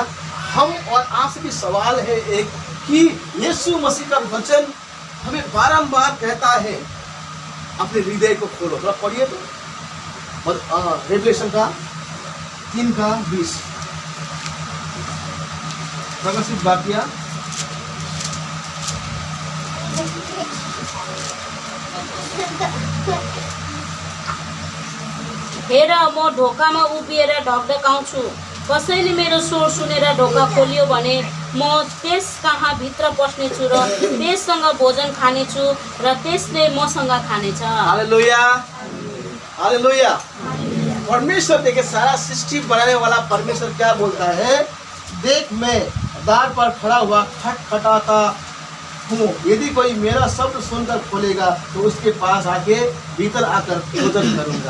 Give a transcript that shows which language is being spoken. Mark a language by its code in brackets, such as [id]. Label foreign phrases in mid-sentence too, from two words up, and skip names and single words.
[hi] हम और आपसे भी सवाल है एक कि यीशु मसीह का वचन हमें बारंबार कहता है अपने हृदय को खोलो। थोड़ा पढ़िए तो रेवलेशन का 3:20 प्रकाशित वाक्य। [ne] हेर म ढोकामा उभिएर ढकढकाउँछु, कसैले मेरो स्वर सुनेर ढोका खोलियो भने म त्यस कहाँ भित्र पस्नेछु र त्यससँग भोजन खानेछु र त्यसले मसँग खानेछ। [hi] हालेलुया। हालेलुया। परमेश्वर देखिए सारा सृष्टि बनाने वाला परमेश्वर क्या बोलता है, देख मैं द्वार पर खड़ा हुआ खटखटाता हूँ, यदि कोई मेरा शब्द सुनकर खोलेगा तो उसके पास आके भीतर आकर भोजन करूंगा।